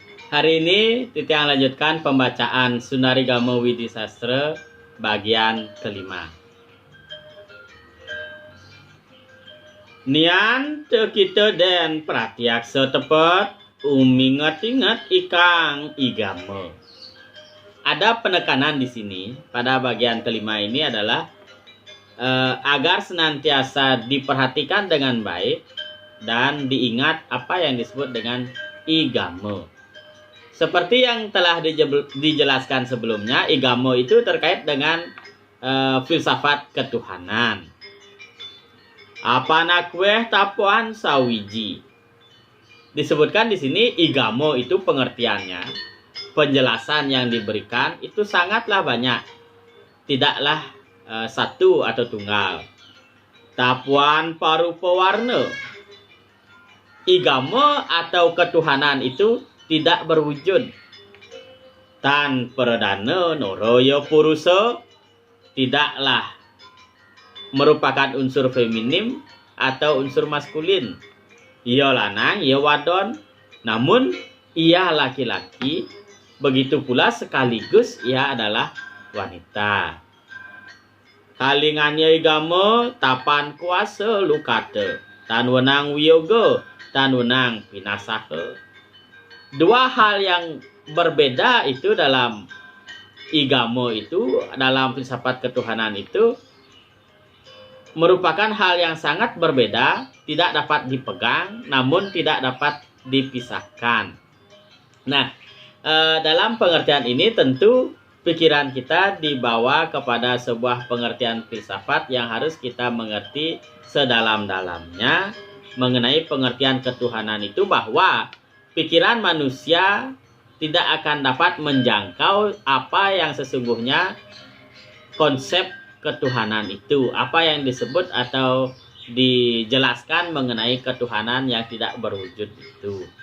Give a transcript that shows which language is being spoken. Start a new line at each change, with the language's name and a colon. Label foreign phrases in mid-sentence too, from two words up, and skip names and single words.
Indonesian: Hari ini Titiang lanjutkan pembacaan Sunarigama Widisastra bagian kelima.
Kawi: Nian te kita den pratiaksa tepet uminget-inget ikang igama.
Indonesian: Ada penekanan di sini pada bagian kelima ini adalah agar senantiasa diperhatikan dengan baik dan diingat apa yang disebut dengan igama. Seperti yang telah dijelaskan sebelumnya, igama itu terkait dengan filsafat ketuhanan.
Kawi: Apa nakweh tapuan sawiji.
Indonesian: Disebutkan di sini igama itu pengertiannya, penjelasan yang diberikan itu sangatlah banyak. Tidaklah satu atau tunggal.
Kawi: Tapuan parupa warna.
Indonesian: Igama atau ketuhanan itu tidak berwujud.
Kawi: Tan perdana noroyo purusa
Indonesian: tidaklah merupakan unsur feminim atau unsur maskulin.
Kawi: Ia lanang, ia wadon,
Indonesian: namun ia laki-laki, begitu pula sekaligus ia adalah wanita.
Kawi: Kalingannya igama tapan kuasa lukata, tan wenang wiyoga, tan wenang pinasaha.
Indonesian: Dua hal yang berbeda itu dalam igama itu, dalam filsafat ketuhanan itu merupakan hal yang sangat berbeda, tidak dapat dipegang, namun tidak dapat dipisahkan. Nah, dalam pengertian ini tentu pikiran kita dibawa kepada sebuah pengertian filsafat yang harus kita mengerti sedalam-dalamnya mengenai pengertian ketuhanan itu, bahwa pikiran manusia tidak akan dapat menjangkau apa yang sesungguhnya konsep ketuhanan itu, apa yang disebut atau dijelaskan mengenai ketuhanan yang tidak berwujud itu.